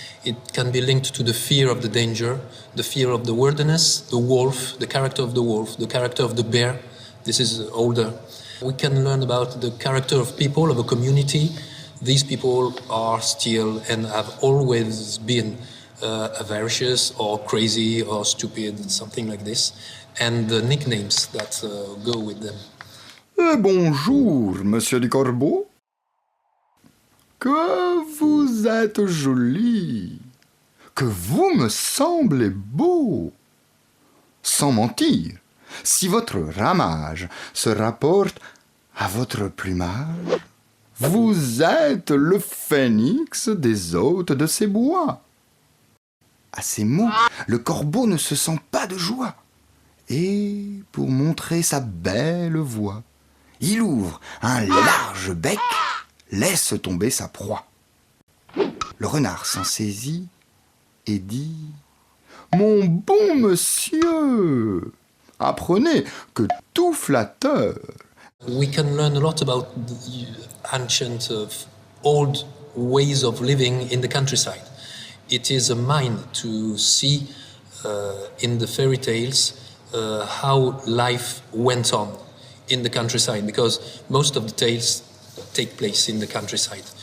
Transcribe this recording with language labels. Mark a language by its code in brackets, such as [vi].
[en] It can be linked to the fear of the danger, the fear of the wilderness, the wolf, the character of the wolf, the character of the bear. This is older. We can learn about the character of people, of a community. These people are still and have always been avaricious or crazy or stupid, something like this, and the nicknames that go with them. [fr] Bonjour, monsieur du Corbeau. Que vous êtes joli, que vous me semblez beau. Sans mentir, si votre ramage se rapporte à votre plumage, vous êtes le phénix des hôtes de ces bois. À ces mots, le corbeau ne se sent pas de joie. Et pour montrer sa belle voix, il ouvre un large bec, laisse tomber sa proie. Le renard s'en saisit et dit « Mon bon monsieur, apprenez que tout flatteur... » [en] We can learn a lot about the ancient, old ways of living in the countryside. It is a mind to see in the fairy tales how life went on in the countryside, because most of the tales take place in the countryside.